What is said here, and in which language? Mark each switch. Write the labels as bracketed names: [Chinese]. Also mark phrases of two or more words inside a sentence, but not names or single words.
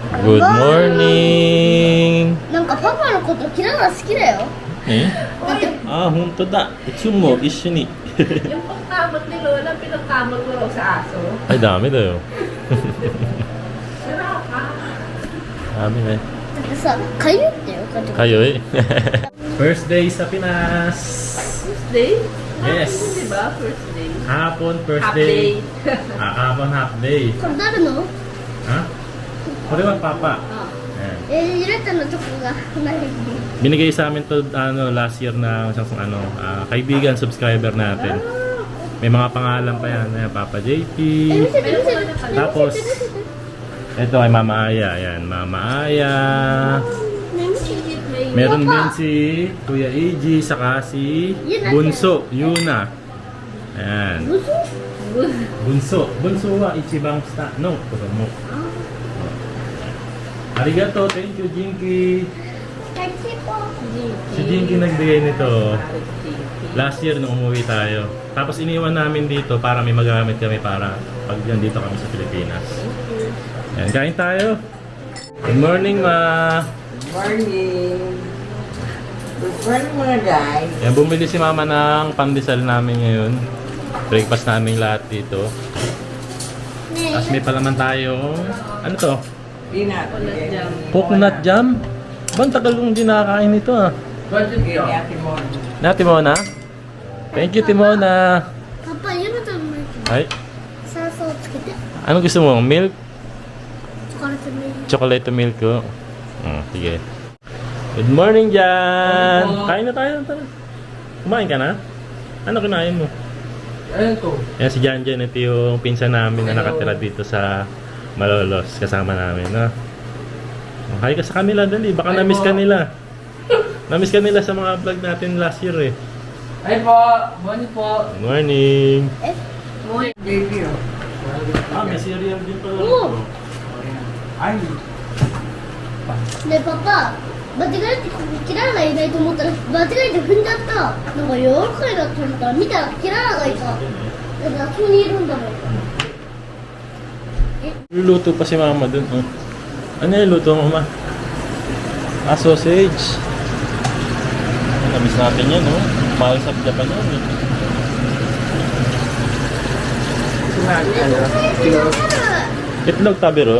[English] Good morning! [Japanese] なんかパパのことキララ好きだよ。えあ、本当だ。いつも一緒に。 [Filipino] Yung pagkamot ni Lola, pinagkamot ko raw sa aso. Ay, dami daw. Sarap ha? Dami na. [Japanese] だってさ、かゆってよ、かゆ。 [Filipino] Kayo eh. [English] First day [Filipino] sa Pinas. [English] First day? Yes. [Filipino] Hapon, diba? [English] First day. [Filipino] Hapon, first Half day. day. Hapon, [English] half day. [Japanese] これ誰の？ Ha? これはパパ. Ayan. 入れたのとこがない。 [Filipino] Binigay sa amin to [English] last year [Filipino] na isang kaibigan, subscriber natin. May mga pangalan pa yan. Ayan, Papa JP. Tapos, ito ay Mama Aya. Ayan, Mama Aya. Meron din si Kuya EG, saka si Bunso, Yuna. Ayan. Bunso. Bunso wa ichibang sta. No, mo. [English] Arigato, thank you, Jinky. [Filipino] Si Jinky nagbigay nito. [English] Last year [Filipino] nung umuwi tayo. Tapos iniwan namin dito para may magamit kami para pag dito kami sa Pilipinas. Ayan, kain tayo. [English] Good morning, Ma. Morning. Good morning mga guys. [Filipino] Ayan, bumili si Mama ng pandesal namin ngayon. Breakfast namin lahat dito. Tapos may palaman tayong, ano to? Peanut. [English] Coconut jam? [Filipino] Bang tagal kong hindi nakakain ito ah. Na, Timona? [English] Thank you, Timona. [Japanese] パパ、ユナちゃんも Ay, 酸素をつけて。 [Filipino] ano gusto mo? Milk? [Japanese] チョコレートミルク。 [English] Chocolate milk [Filipino] ko? Sige. [English] Good morning, [Filipino] Jan! Kain na tayo. Tara. Kumain ka na? Ano kinain mo? Ayun to. Yan si Jan Jan. Ito yung pinsan namin na nakatira dito sa Malolos. Kasama namin, no? Hi ka sa kanila, dali. Baka na-miss ka nila. Na-miss ka nila sa mga vlog natin [English] last year, [Filipino] eh. Ay po. Morning po. [English] Good morning! Morning baby. [Filipino] Ah, may cereal din pala. Oo. Ay. [Japanese] ねえパパ、間違えてキララがいないと思ったら間違えて踏んじゃった。なんか柔らかいなと思ったら見たらキララがいた。だからあそこにいるんだもん。 [Filipino] Luluto pa si Mama dun. Oh. Ano yung luto mo, Ma? Ah, sausage. Namiss natin yan, no? Mahal sa Japan yan, eh. Itlog tabero.